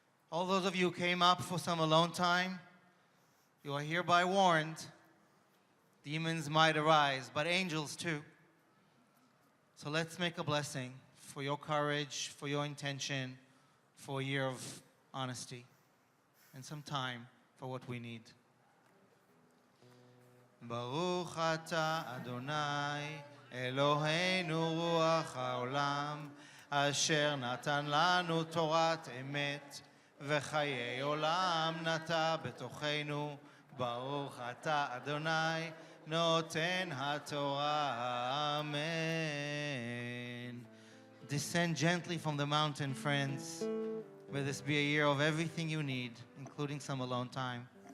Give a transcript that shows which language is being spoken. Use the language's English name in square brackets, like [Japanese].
[English] All those of you who came up for some alone time, you are hereby warned. Demons might arise, but angels too. So let's make a blessing for your courage, for your intention, for a year of honesty, and some time for what we need. [Hebrew] ברוך אתה אדוני אלוהינו רוח העולם אשר נתן לנו תורת אמת וחיי עולם נטע בתוכנו ברוך אתה אדוני נותן התורה amen. [English] Descend gently from the mountain, friends. May this be a year of everything you need, including some alone time.